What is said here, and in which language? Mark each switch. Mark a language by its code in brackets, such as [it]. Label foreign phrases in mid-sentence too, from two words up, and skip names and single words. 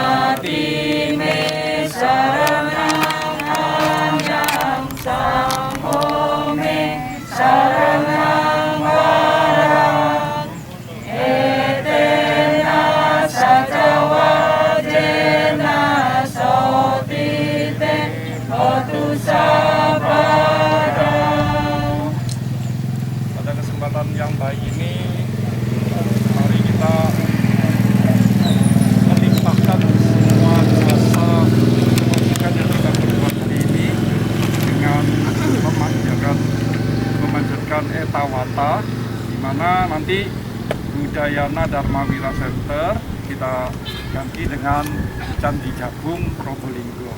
[pi] Pati me saranang anyang Sangho me saranang warang Etena sajawa jena sotite Hotu sabarang. [id] Pada kesempatan yang baik ini, mari kita melimpahkan semua jasa kebajikan yang kita berbuat hari ini dengan memanjatkan etawata, di mana nanti Budayana Dharma Wira Center kita ganti dengan Candi Jabung Probolinggo.